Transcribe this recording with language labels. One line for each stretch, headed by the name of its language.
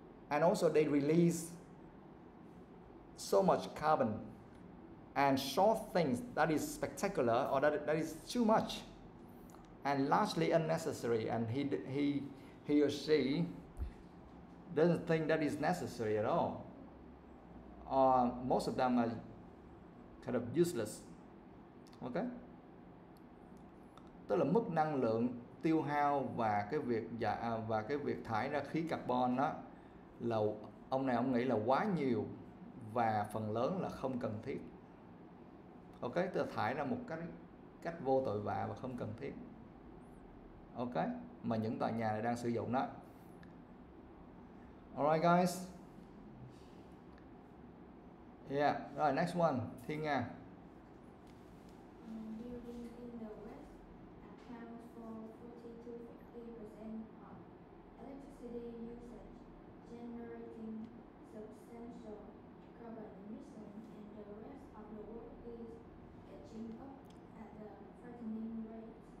English: And also they release so much carbon and short things that is spectacular or that is too much and largely unnecessary, and he or she doesn't think that is necessary at all. Most of them are kind of useless. Okay?
Vietnamese: Tức là mức năng lượng tiêu hao và cái việc thải ra khí carbon đó là ông nghĩ là quá nhiều và phần lớn là không cần thiết. Ok, tức là thải ra một cách vô tội vạ và không cần thiết. Ok, mà những tòa nhà này đang sử dụng đó.
English: Alright guys. Yeah,
Vietnamese: rồi
English: next one, Thiên Nga. Building in the West accounts for 40 to 50% of electricity usage, generating substantial carbon emissions, and the rest of the world is catching up at a frightening rate.